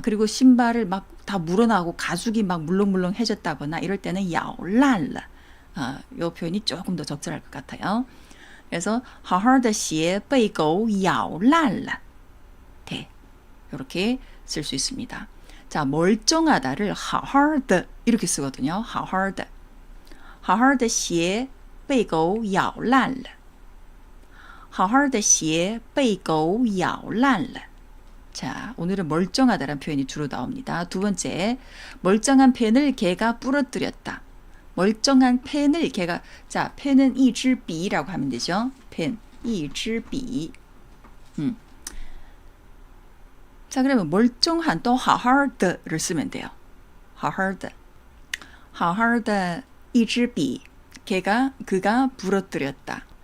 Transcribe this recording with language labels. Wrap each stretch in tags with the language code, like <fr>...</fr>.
<ko>그리고 신발을 막 다 물어나고 가죽이 막 물렁물렁해졌다거나 이럴 때는</ko> <zh>咬烂了.</zh> <ko>이 표현이 조금 더 적절할 것 같아요. 그래서</ko> <zh>好好的鞋被狗咬烂了.</zh> <ko>이렇게 쓸 수 있습니다. 자, 멀쩡하다를</ko> <zh>好好的</zh> <ko>이렇게 쓰거든요.</ko> <zh>好好的好好的鞋被狗咬烂了好好的鞋被狗咬烂了</zh> <ko>자, 오늘은 멀쩡하다라는 표현이 주로 나옵니다. 두 번째, 멀쩡한 펜을 개가 부러뜨렸다. 멀쩡한 펜을 개가, 자, 펜은</ko> <zh>一支笔</zh> <ko>라고 하면 되죠.</ko> <zh>펜, 一支笔.</zh> <ko>자, 그러면 멀쩡한 또</ko> <zh>好好的</zh> <ko>를 쓰면 돼요.</ko> <zh>好好的好好的一支笔</zh> <ko>그가 부러뜨렸다.</ko>